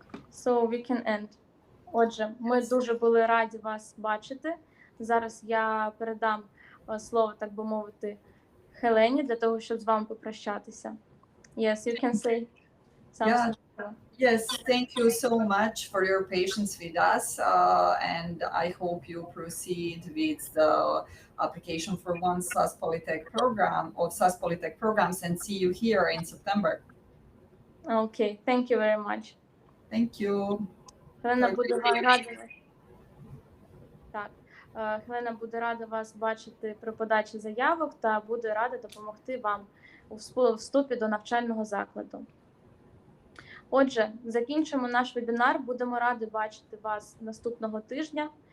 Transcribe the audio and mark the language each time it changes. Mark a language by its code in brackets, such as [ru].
[en] So we can end. [uk] Отже, ми дуже були раді вас бачити. Зараз я передам слово, так би мовити, Хелені, для того, щоб з вами попрощатися. [en] Yes, you can say something. Yes, thank you so much for your patience with us, and I hope you proceed with the application for one SAS Polytech program or SAS Polytech programs, and see you here in September. Okay, thank you very much. Thank you. [uk] Хелена буде рада. Так, Хелена буде рада вас бачити при подачі заявок та буде рада допомогти вам у вступі до навчального закладу. Отже, закінчимо наш вебінар. Будемо раді бачити вас наступного тижня.